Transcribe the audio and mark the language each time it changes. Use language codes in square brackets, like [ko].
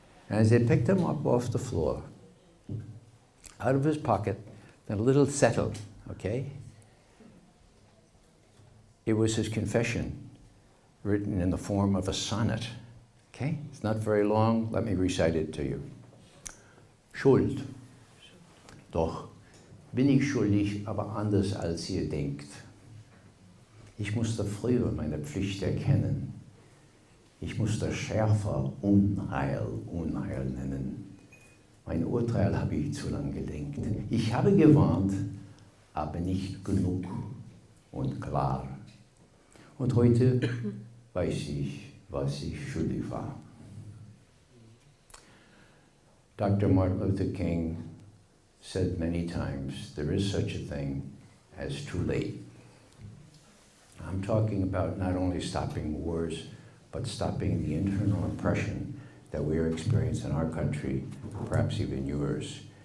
[en] And as they picked him up off the floor, out of his pocket, a little settle, okay? It was his confession, written in the form of a sonnet, okay? It's not very long. Let me recite it to you. [de] Schuld. Doch bin ich schuldig, aber anders als ihr denkt. Ich musste früher meine Pflicht erkennen. Ich musste schärfer Unheil nennen. Mein Urteil habe ich zu lang gedenkt. Ich habe gewarnt, aber nicht genug und klar. Und heute weiß ich, was ich schuldig war. [en] Dr. Martin Luther King said many times, there is such a thing as too late. I'm talking about not only stopping wars, but stopping the internal oppression that we are experiencing in our country, perhaps even yours.